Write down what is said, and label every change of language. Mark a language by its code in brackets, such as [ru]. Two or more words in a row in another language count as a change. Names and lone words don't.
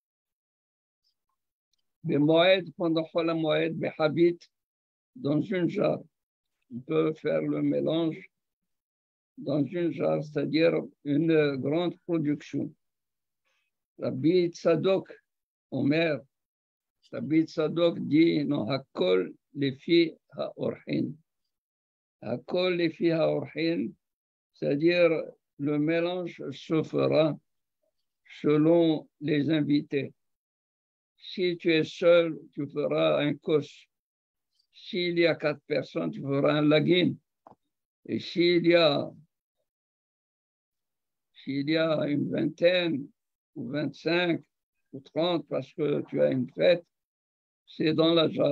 [fr] Bemoed, pendant la moed, behabit, dans une jarre. On peut faire le mélange dans une jarre, c'est-à-dire une grande production. Rabbi Tzadok, Omer, Rabbi Tzadok dit, non, [he] הכל לפי האורחים. הכל לפי האורחים, [fr] c'est-à-dire le mélange se fera selon les invités. Si tu es seul, tu feras un kos. S'il y a 4 personnes, tu feras un lagin. Et s'il y a une vingtaine, ou 25, ou 30, parce que tu as une fête, c'est dans la jarre.